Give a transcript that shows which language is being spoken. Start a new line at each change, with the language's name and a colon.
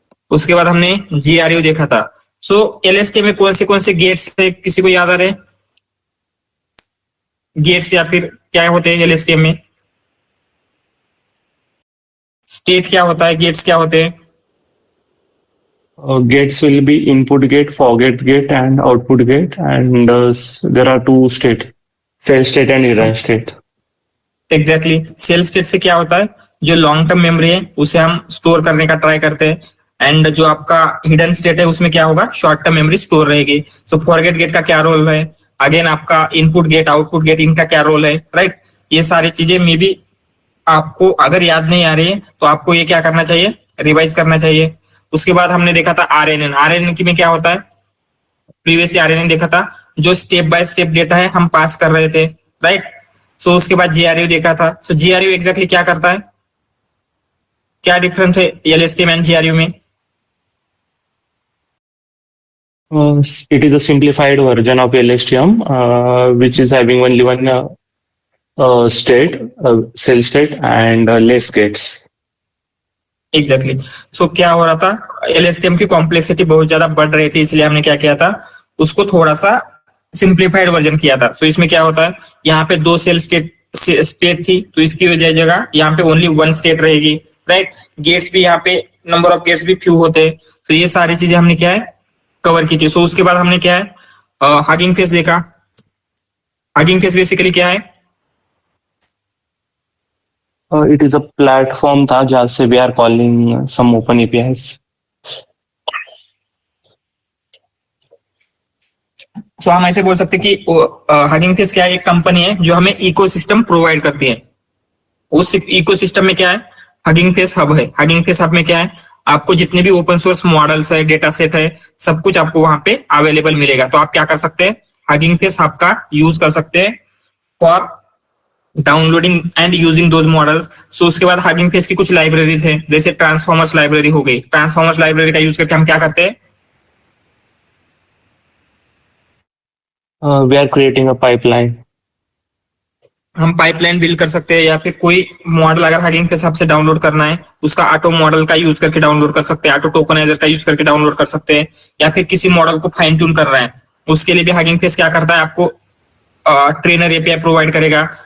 Hindi: उसके बाद हमने जीआरयू देखा था। सो एलएसटीएम में कौन से गेट्स है, किसी को याद आ रहे गेट्स, या फिर क्या होते हैं एलएसटीएम में, स्टेट क्या होता है, गेट्स क्या होते हैं?
English: Gates will be input gate, forget gate, and output gate, and there are two state, cell state and error state.
Hindi: Exactly cell state से क्या होता है, जो लॉन्ग टर्म मेमोरी है उसे हम स्टोर करने का ट्राई करते हैं, एंड जो आपका हिडन स्टेट है उसमें क्या होगा, शॉर्ट टर्म मेमोरी स्टोर रहेगी। सो फॉरगेट गेट का क्या रोल है, अगेन आपका इनपुट गेट आउटपुट गेट, इनका क्या रोल है, राइट। ये सारी चीजें मे बी आपको अगर याद नहीं आ रही है तो आपको ये क्या करना चाहिए, रिवाइज करना चाहिए। उसके बाद हमने देखा था आरएनएन। आरएनएन की में क्या होता है, प्रीवियसली आरएनएन देखा था, जो स्टेप बाय स्टेप डेटा है हम पास कर रहे थे, राइट। सो उसके बाद जीआरयू देखा था। सो जीआरयू एग्जैक्टली क्या करता है, क्या डिफरेंस है एलएसटीएम एंड जीआरयू में?
English: It is a simplified version of LSTM, which is having only one state, cell state, and less gates.
Hindi: Exactly so क्या हो रहा था, एलएसटीएम की कॉम्प्लेक्सिटी बहुत ज्यादा बढ़ रही थी, इसलिए हमने क्या किया था, उसको थोड़ा सा सिंप्लीफाइड वर्जन किया था। सो इसमें क्या होता है, यहाँ पे 2 सेल स्टेट थी, तो इसकी वजह जगह यहाँ पे ओनली 1 स्टेट रहेगी, राइट। गेट्स भी यहाँ पे नंबर ऑफ गेट्स भी फ्यू होते हैं। तो ये सारी चीजें हमने क्या है, कवर की थी। सो उसके बाद हमने क्या है, हगिंग फेस देखा। हगिंग फेस बेसिकली क्या है,
English: It is a platform
Hindi: था जहाँ से
English: we are calling some open APIs.
Hindi: सो हम ऐसे बोल सकते हैं कि हगिंग फेस क्या है, एक कंपनी है जो हमें इकोसिस्टम प्रोवाइड करती है। उस इकोसिस्टम में क्या है, हगिंग फेस हब है। हगिंग फेस हब में क्या है, आपको जितने भी ओपन सोर्स मॉडल्स है, डेटा सेट है, सब कुछ आपको वहां पे अवेलेबल मिलेगा। तो आप क्या कर सकते हैं, हगिंग फेस हब का यूज कर सकते हैं for downloading and using those models. सो उसके बाद हगिंग फेस की कुछ लाइब्रेरीज है, जैसे ट्रांसफॉर्मर्स लाइब्रेरी हो गई। ट्रांसफॉर्मर्स लाइब्रेरी का यूज करके हम क्या करते हैं,
English: We are creating a pipeline.
Hindi: हम पाइपलाइन बिल्ड कर सकते हैं, या फिर कोई मॉडल अगर हगिंग फेस हब से डाउनलोड करना है, उसका ऑटो मॉडल का यूज करके डाउनलोड कर सकते हैं, ऑटो टोकनाइजर का यूज करके डाउनलोड कर सकते हैं, या फिर किसी मॉडल को फाइन ट्यून कर रहे हैं, उसके लिए भी हगिंग फेस क्या करता है, आपको ट्रेनर एपीआई प्रोवाइड करेगा।